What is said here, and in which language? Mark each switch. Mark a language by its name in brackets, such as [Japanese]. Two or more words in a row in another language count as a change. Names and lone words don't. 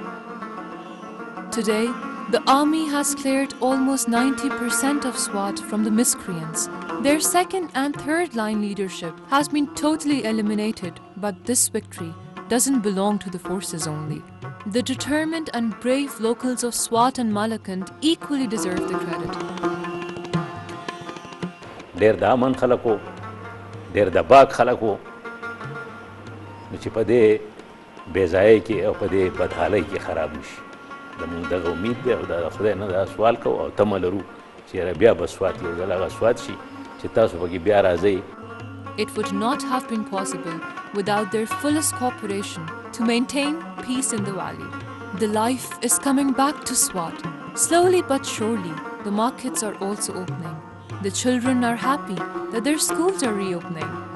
[English] Today, the army has cleared almost 90% of Swat from the miscreants. Their second and third line leadership has been totally eliminated, but this victory doesn't belong to the forces only. The determined and brave locals of Swat and Malakand equally deserve the credit. [Pashto] ډېر د امن خلکو، ډېر د باغ خلکو, چې په دې بېځایۍ کې او په دې بدحالۍ کې خراب نه شي. زموږ دغه امید دی او د خدای نه دا سوال کوو او تمه لرو چې بیا به سوات یو ځل هغه سوات شي چې تاسو پکې بیا راځئ. [English] It would not have been possible without their fullest cooperation to maintain peace in the valley. The life is coming back to Swat. Slowly but surely, the markets are also opening. The children are happy that their schools are reopening.